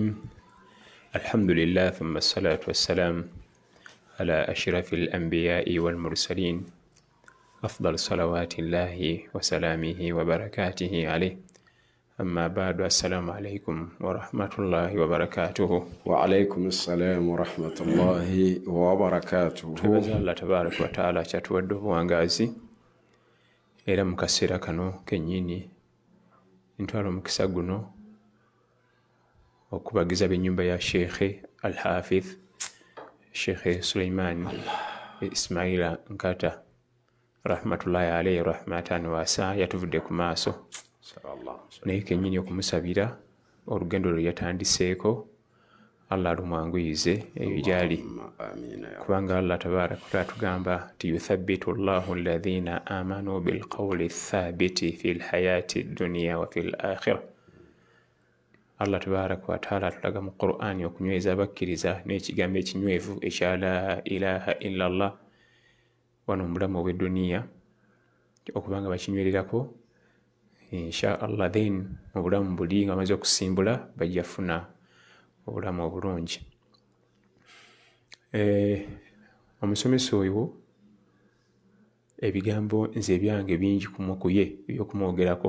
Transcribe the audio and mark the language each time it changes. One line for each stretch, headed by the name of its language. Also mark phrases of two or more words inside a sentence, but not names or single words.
Arabic: الحمد لله ثم الصلاة والسلام على أشرف الأنبياء والمرسلين أفضل صلوات الله وسلامه وبركاته عليه. أما بعد، السلام عليكم ورحمة الله وبركاته. وعليكم السلام ورحمة الله وبركاته.
Ganda: Tubaza
Arabic: الله تبارك وتعالى
Ganda: kyatuwadde obuwangazi era mu kaseera kano kennyini ntwala omukisa guno okubagiza b'ennyumba ya Sheikh Al-Hafidh Sheikh Suleiman Ismaila Nkata
Arabic: رحمة الله عليه رحمة واسعة
Ganda: yatuvudde ku maaso naye kennyini okumusabira olugendo lwe yatandiseeko Allah lumwanguyize eyo gyali, kubanga
Arabic: الله تبارك وتعالى
Ganda: tugamba ti
Arabic: يثبت الله الذين آمنوا بالقول الثابت في الحياة الدنيا وفي الآخرة. الله تبارك وتعالى
Ganda: atulaga mu Qur'ani okunyweza abakkiriza n'ekigambo ekinywevu ekya
Arabic: لا إله إلا الله
Ganda: wano mu bulamu obw'edduniya okubanga bakinywererako
Arabic: إن شاء الله,
Ganda: then mu bulamu buli nga bamaze okusimbula bajja funa obulamu obulungi. Omusomesa oyo ebigambo nze ebyange bingi kuye ebyokumwogerako.